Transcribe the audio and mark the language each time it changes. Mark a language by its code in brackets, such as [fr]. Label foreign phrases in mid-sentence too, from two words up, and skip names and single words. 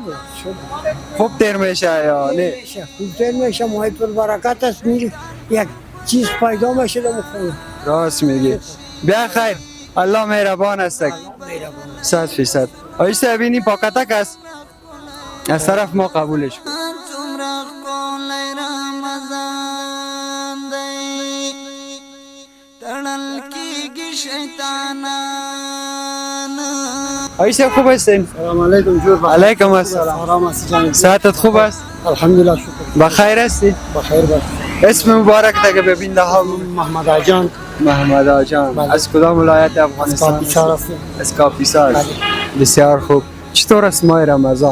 [fa] خوب تیر میشه یا نه؟ خوب تر میشه ماه پر برکت است میری یک چیز پیدا میشه در مخونه راست میگی. بیا خیر، الله مهربان است. 100%. آیش صاحب اینی پاکتک است، از طرف ما قبولش کن. [ps] څومره ښکلی رمضان دی تړل کېږي شیطانان [fa] آیش صاحب خوب هستین؟ سلام علیکم جور علیکم السلام. سلام است جان صحتت خوب است؟ الحمدلله شکر بخیر هستی؟ بخیر باش اسم مبارک تا ببین ها. محمد آجان محمد آجان. از کدام ولایت افغانستان؟ کاپیسار هستیم از کاپیسار. بسیار خوب. چطور است ماه رمضان؟